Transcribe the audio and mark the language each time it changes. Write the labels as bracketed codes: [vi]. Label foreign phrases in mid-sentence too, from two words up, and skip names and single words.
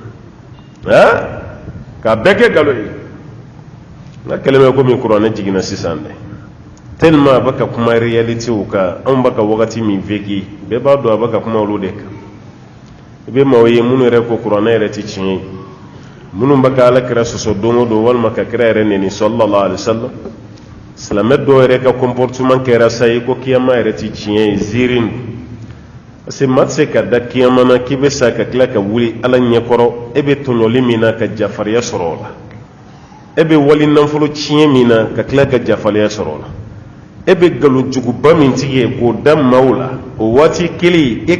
[bm] k'a bɛɛ kɛ nkalon ye nka kɛlen bɛ komi kuranɛ jiginna sisan dɛ tellement a bɛ ka kuma réalitéw kan anw bɛ ka wagati min vécu bɛɛ b'a dɔn a bɛ ka kuma olu de kan i bɛ maaw ye minnu yɛrɛ ko kuranɛ yɛrɛ tɛ tiɲɛ ye minnu bɛ ka alakira sɔsɔ don o don walima ka kira yɛrɛ nɛni [ar] صلى الله عليه وسلم [bm] silamɛ dɔw yɛrɛ ka comportement kɛra sa ye ko kiyama yɛrɛ tɛ tiɲɛ ye ziiri [fr] parce que [bm] maa tɛ se ka da kiyama na k'i bɛ sa ka tila ka wuli ala ɲɛkɔrɔ e bɛ tɔɲɔli min na ka jafariya sɔrɔ o la e bɛ wali nafolo tiɲɛ min na ka tila ka jafariya sɔrɔ o la e bɛ nkalonjuguba min tigi ye k'o da maaw la o waati kelen e